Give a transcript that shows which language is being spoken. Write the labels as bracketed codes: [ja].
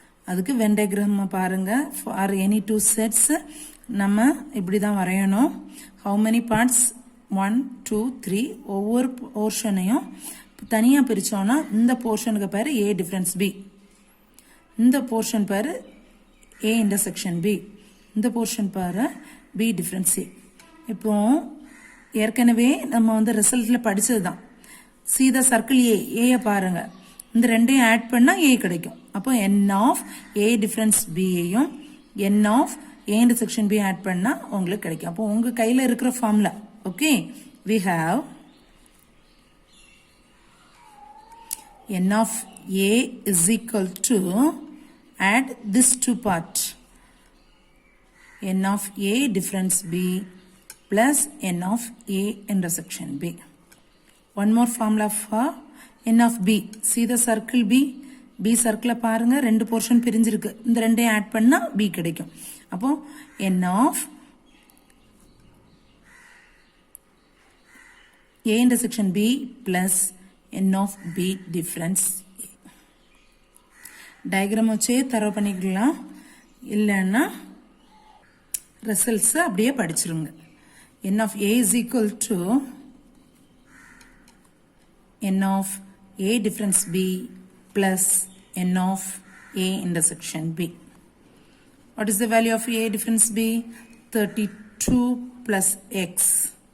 [ta] அதுக்கு Venn diagram பாருங்க. [en] For any two sets [ta] நம்ம இப்படி தான் வரையணும். [en] How many parts? 1, 2, 3. [ta] ஒவ்வொரு போர்ஷனையும் தனியாக பிரித்தோன்னா இந்த போர்ஷனுக்கு பேர் A difference B. இந்த போர்ஷன் பேர் A intersection B. இந்த போர்ஷன் பேர் B difference A. இப்போ ஏற்கனவே நம்ம ரிசல்ட்டில் படித்தது தான். [en] See the circle A. [ta] ஏயை பாருங்க. இந்த ரெண்டையும் ஆட் பண்ணால் A கிடைக்கும். அப்போ n of A difference Bயையும் n of A intersection B add பண்ணால் உங்களுக்கு கிடைக்கும். அப்போ உங்கள் கையில் இருக்கிற formula. [en] Okay, we have n of A is equal to, add this two part, n of A difference B plus n of A intersection B. One more formula for n of B. See the circle B. [ta] B circle பாருங்க, ரெண்டு portion பிரிஞ்சிருக்கு. இந்த ரெண்டையும் add பண்ணா B கிடைக்கும். அப்போ [en] n of A intersection B plus n of B difference A. [ta] Diagram வச்சே தரவு பண்ணிக்கலாம். இல்லைன்னா ரிசல்ட்ஸ் அப்படியே படிச்சிருங்க. [en] n of A is equal to n of A difference B plus n of A intersection B. What is the value of A difference B? 32 plus x.